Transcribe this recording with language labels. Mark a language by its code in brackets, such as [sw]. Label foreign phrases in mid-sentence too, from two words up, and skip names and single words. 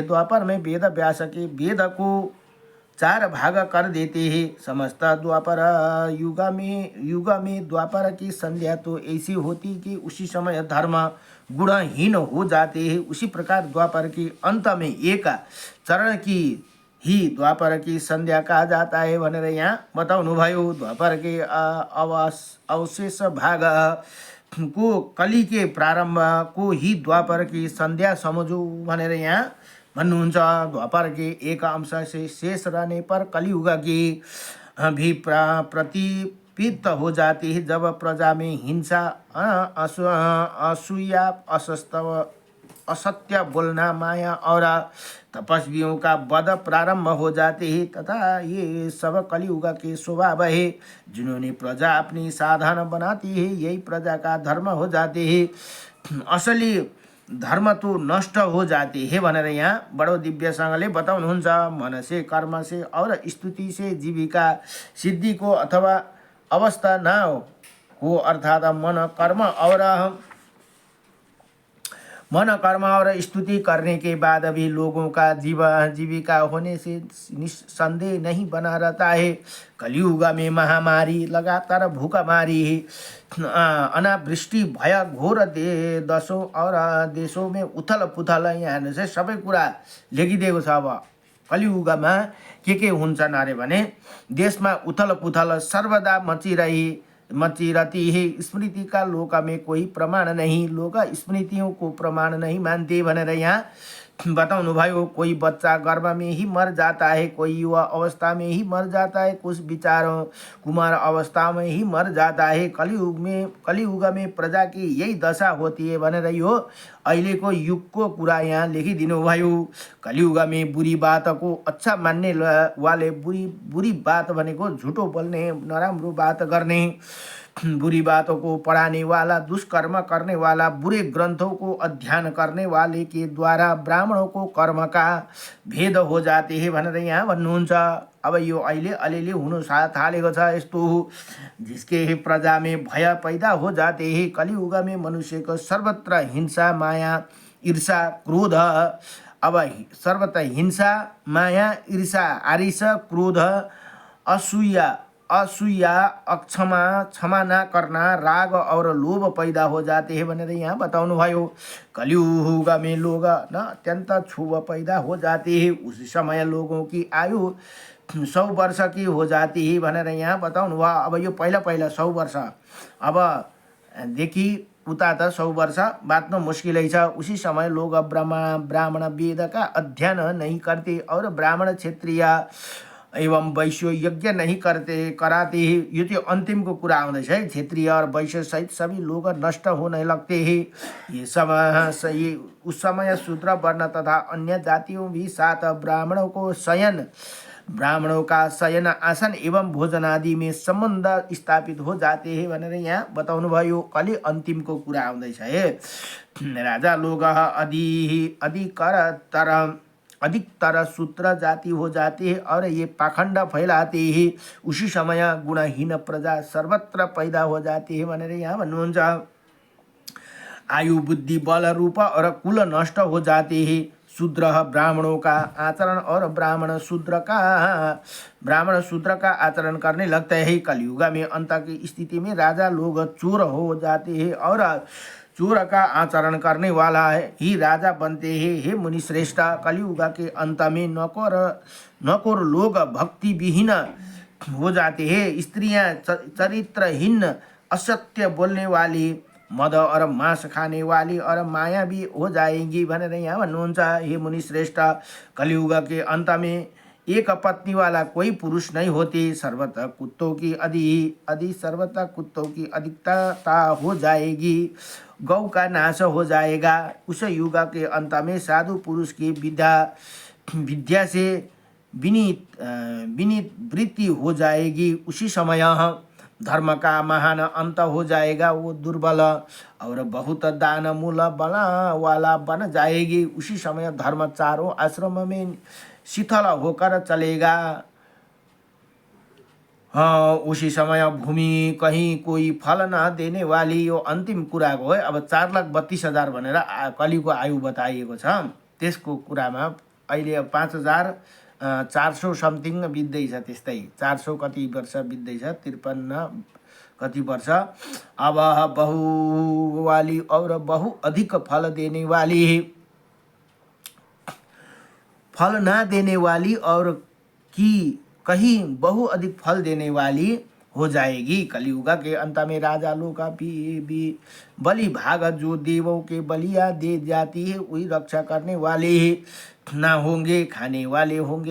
[hi] द्वापर में वेद व्यास के वेद को 4 भाग कर देते हैं। समस्त द्वापर युग में द्वापर की संध्या तो ऐसी होती कि उसी समय धर्म गुणहीन हो जाते हैं। उसी प्रकार द्वापर के अंत में एक चरण की ही द्वापर की संध्या कहा जाता है [ne] भनेर यहाँ बताउनु भयो। [hi] द्वापर के अवशेष भाग को कली के प्रारंभ को ही द्वापर की संध्या समझो [ne] भनेर यहाँ भन्नुहुन्छ। [hi] द्वापर के एक अंश से शेष रहने पर कलियुग की भी प्रतिपित हो जाती है, जब प्रजा में हिंसा, असूया, असत्य बोलना, माया और तपस्वियों का वध प्रारंभ हो जाते हैं तथा ये सब कलियुग के स्वभाव है। जिन्होंने प्रजा अपनी साधन बनाती है यही प्रजा का धर्म हो जाते हैं। असली धर्म तो नष्ट हो जाते हैं [ne] भनेर यहाँ बडो दिव्यसँगले बताउनुहुन्छ। [hi] मन से, कर्म से और स्तुति से जीविका सिद्धि को अथवा अवस्था न हो, अर्थात मन कर्म और स्तुति करने के बाद भी लोगों का जीविका होने से निस्संदेह नहीं बना रहता है। कलियुग में महामारी, लगातार भूखमारी, अनावृष्टि, भय, घोर दशों और देशों में उथल पुथल, [ne] यहाँ चाहिँ सबै कुरा लेखिदिएको छ। अब कलियुगमा के हुन्छ अरे भने देशमा उथल पुथल [hi] सर्वदा मचिरती है। स्मृति का लोक में कोई प्रमाण नहीं, लोग स्मृतियों को प्रमाण नहीं मानते [ne] भनेर यहाँ बताउनु भयो। [hi] कोई बच्चा गर्भ में ही मर जाता है, कोई युवा अवस्था में ही मर जाता है, कुछ विचारों कुमार अवस्था में ही मर जाता है। कलियुग में प्रजा की यही दशा होती है [ne] भनेर यो अहिलेको युगको कुरा यहाँ लेखिदिनु भयो। [hi] कलियुग में बुरी बात को अच्छा मान्ने वाले, बुरी बात [ne] भनेको झुटो बोल्ने, नराम्रो बात गर्ने, [hi] बुरी बातों को पढ़ाने वाला, दुष्कर्म करने वाला, बुरे ग्रंथों को अध्ययन करने वाले के द्वारा ब्राह्मणों को कर्म का भेद हो जाते हैं [ne] भनेर यहाँ भन्नुहुन्छ। अब यो अहिले अलिअलि हुन थालेको छ यस्तो, [hi] जिसके प्रजा में भय पैदा हो जाते हैं। कलियुग में मनुष्य को सर्वत्र हिंसा, माया, ईर्षा, क्रोध, अब सर्वत्र हिंसा, माया, ईर्षा, आरिस, क्रोध, असूया, क्षमा न करना, राग और लोभ पैदा हो जाते हैं [ne] भनेर यहाँ बताउनु भयो। [hi] कलियुग में लोग न अत्यंत क्षोभ पैदा हो जाते हैं। उस समय लोगों की आयु 100 वर्ष की हो जाती है [ne] भनेर यहाँ बताउनु भयो। अब यो पहिला 100 वर्ष, अब देखि उता त 100 वर्ष बाँच्न मुस्किलै छ। [hi] उसी समय लोग ब्राह्मण वेद का अध्ययन नहीं करते और ब्राह्मण, क्षत्रिय एवं वैश्य यज्ञ नहीं कराते हैं। [ne] यो तो अंतिम को कुरा आउँदैछ है। [hi] क्षत्रिय और वैश्य सहित सभी लोग नष्ट होने लगते हैं। ये उस समय शूद्र वर्ण तथा अन्य जातियों भी साथ ब्राह्मणों का शयन आसन एवं भोजन आदि में संबंध स्थापित हो जाते हैं [ne] भनेर यहाँ बताउनु भयो। कलि अंतिम को कुरा आउँदैछ है। [hi] राजा लोग अधिकतर सूत्र जाति हो जाती है और ये पाखंड फैलाते हैं। उसी समय गुणहीन प्रजा सर्वत्र पैदा हो जाती है [ne] भनेर यहाँ भन्नुहुन्छ। [hi] आयु, बुद्धि, बल, रूप और कुल नष्ट हो जाते हैं। शूद्र ब्राह्मणों का आचरण और ब्राह्मण शूद्र का आचरण करने लगते हैं। कलियुग में अंत की स्थिति में राजा लोग चोर हो जाते हैं और चोर का आचरण करने वाला ही राजा बनते हैं। हे मुनि श्रेष्ठ, कलियुग के अंत में नकोर लोग भक्ति विहीन हो जाते हैं। स्त्रियां चरित्रहीन, असत्य बोलने वाली, मद और मांस खाने वाली और माया भी हो जाएंगी [ne] भनेर यहाँ भन्नुहुन्छ। [hi] हे मुनि श्रेष्ठ, कलियुग के अंत में एक पत्नी वाला कोई पुरुष नहीं होते। सर्वतः कुत्तों की सर्वतः कुत्तों की अधिकता हो जाएगी। गौ का नाश हो जाएगा। उस युग के अंत में साधु पुरुष की विद्या से विनीत वृत्ति हो जाएगी। उसी समय धर्म का महान अंत हो जाएगा। वो दुर्बल और बहुत दान मूल वाला बन जाएगी। उसी समय धर्म चारों आश्रम में शिथिल होकर चलेगा। हाँ, उसी समय भूमि कहीं कोई फल न देने वाली। [ne] यो अन्तिम कुराको है। अब 4,32,000 भनेर कलिको आयु बताइएको छ। त्यसको कुरामा अहिले 5,400 समथिङ बित्दैछ। त्यस्तै 400 कति वर्ष बित्दैछ, 53 कति वर्ष। [hi] अब बहुवाली और बहु अधिक फल देने वाली, फल ना देने वाली और की कहीं बहु अधिक फल देने वाली हो जाएगी। कलियुग के अंत में राजा लोग का भी बलि भाग जो देवों के बलिया दे जाती है वही रक्षा करने वाले ना होंगे, खाने वाले होंगे।